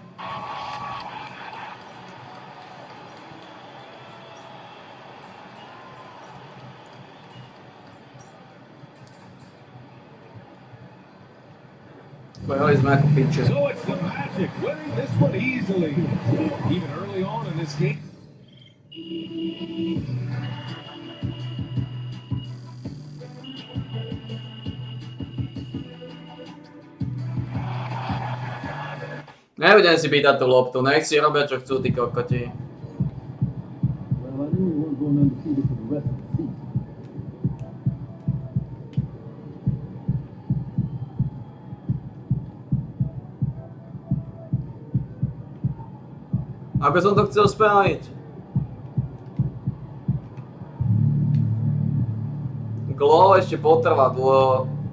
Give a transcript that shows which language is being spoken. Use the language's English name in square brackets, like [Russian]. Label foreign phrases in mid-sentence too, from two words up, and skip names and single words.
[English] So it's the Magic winning this one easily. Even early on in this game. [Slovak] Nebudem si pýtať tú loptu, nech si robia čo chcú tí kokoti. [English] Well, I knew we weren't going undefeated for the rest of the season. [Slovak] Ako som to chcel spraviť? Glo ešte potrvá dlho.